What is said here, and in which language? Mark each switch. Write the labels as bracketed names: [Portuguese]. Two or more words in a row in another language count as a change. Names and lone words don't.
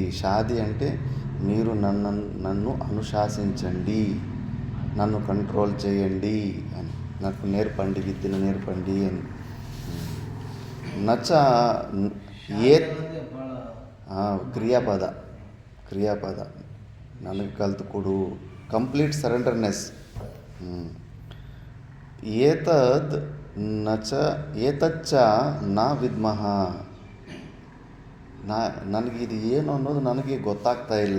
[Telugu] షాది అంటే మీరు నన్ను అనుశాసించండి, నన్ను కంట్రోల్ చేయండి అని, నాకు నేర్పండి, విద్యను నేర్పండి అని. నచ్చ ఏ క్రియాపద [Kannada] ಕ್ರಿಯಾಪದ ನನಗೆ ಕಲ್ತು ಕೊಡು, [English] complete surrenderness. [Sanskrit] ಏತದ್ ಏತಚ್ಚ ನ ವಿದ್ಮಃ, [Kannada] ನನಗಿದು ಏನು ಅನ್ನೋದು ನನಗೆ ಗೊತ್ತಾಗ್ತಾ ಇಲ್ಲ.